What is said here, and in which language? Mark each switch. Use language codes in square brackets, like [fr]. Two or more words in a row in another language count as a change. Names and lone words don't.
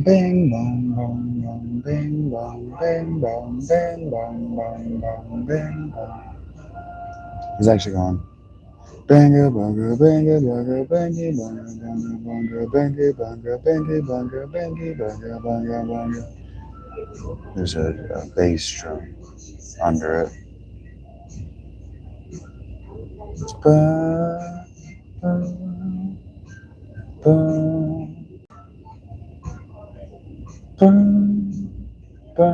[en] bing bong, bong bong, bing bong, bing bong, bing bong, bong bong, bing bong. He's actually gone. Banger bunga, banger bunga, bangy bunga, bunga bunga, bangy bunga, bangy bunga, bangy bunga, bunga bunga. There's a bass drum under it. Ba, ba, ba, ba, ba.